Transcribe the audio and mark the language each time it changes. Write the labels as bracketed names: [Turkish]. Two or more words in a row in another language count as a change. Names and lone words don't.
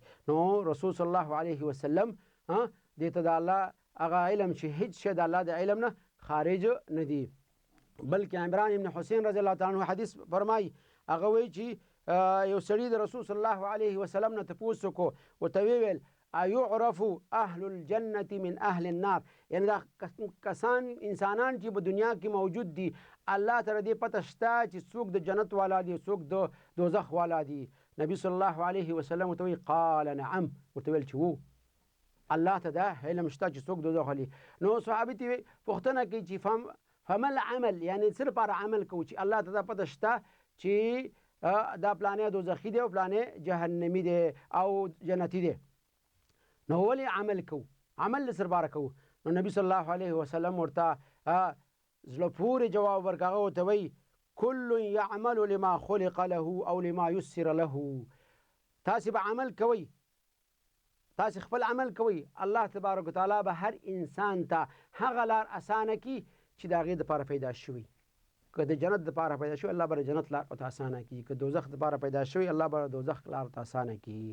[Pashto] نو رسول [Arabic] صلی الله علیه وسلم [Pashto] دې ته د الله هغه علم چې هیڅ شی د الله د علم نه خارج نه دي. بلکې عمران ابن حسین [Arabic] رضی الله تعالی عنه [Pashto] حدیث فرمایي، هغه وایي چې یو سړي د رسول [Arabic] صلی الله علیه وسلم [Pashto] نه تپوس وکړو، ورته ویل [Arabic] ایعرف اهل الجنة من اهل النار، [Pashto] یعنی دا کسان انسانان چې په دنیا کې موجود دي الله تعالی دې پته شته چې څوک د جنت والا دي څوک د دوزخ والا دي. نبی [Arabic] صلی الله علیه وسلم [Pashto] ورته ویل [Arabic] قال نعم، [Pashto] ورته ویل چې وو الله ته دا علم شته چې څوک دوزخ والا. نو صحابي ته پوښتنه کوي چې [Arabic] فما العمل، [Pashto] یعنی څه لپاره عمل کوو چې الله ته دا پته شته چې دا پلانې دوزخي دی او پلانې جهنمي دی او جنتي دی، نو ولې عمل کوو؟ عمل له سرباره کوو. نو نبی [Arabic] صلی الله علیه وسلم [Pashto] ورته زړه پورې جواب ورکړ، هغه ورته وایي [Arabic] کل یعمل لما خلق له او لما یسر له. [Pashto] تاسې به عمل کوئ، تاسې خپل عمل کوئ، [Arabic] الله تبارک وتعالی [Pashto] به هر انسان ته هغه لار اسانه کړي چې د هغې دپاره پیدا شوي. که د جنت دپاره پیدا شوي الله به د جنت لار ورته اسانه کړي، که دوزخ دپاره پیدا شوي الله به د دوزخ لار ورته اسانه کړي.